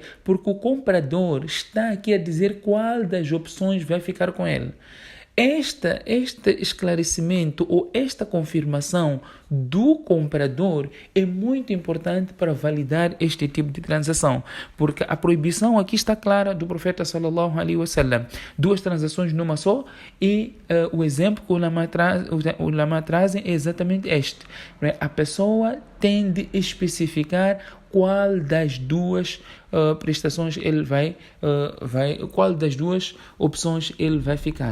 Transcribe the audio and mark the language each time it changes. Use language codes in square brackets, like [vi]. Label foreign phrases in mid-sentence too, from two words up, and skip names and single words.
[pt] Porque o comprador está aqui a dizer qual das opções vai ficar com ele. Este esclarecimento ou esta confirmação do comprador é muito importante para validar este tipo de transação, porque a proibição aqui está clara do profeta [ar] صلى الله عليه وسلم, [pt] duas transações numa só, e o exemplo que o ulama trazem é exatamente este, né? A pessoa tem de especificar qual das duas prestações ele qual das duas opções ele vai ficar.